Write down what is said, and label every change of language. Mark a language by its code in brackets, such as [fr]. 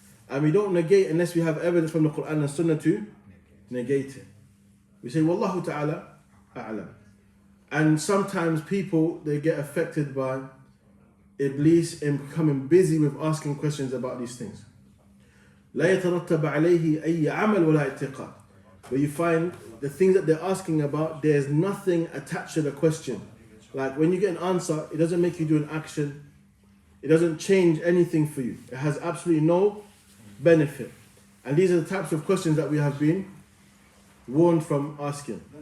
[en] And we don't negate unless we have evidence from the Quran and Sunnah to negate it. We say, [ar] Wallahu ta'ala a'lam. [en] And sometimes people, they get affected by Iblis in becoming busy with asking questions about these things. [ar] لا يترتب عليه أي عمل ولا اعتقاد. [en] Where you find the things that they're asking about, there's nothing attached to the question. Like when you get an answer, it doesn't make you do an action. It doesn't change anything for you. It has absolutely no benefit. And these are the types of questions that we have been warned from asking.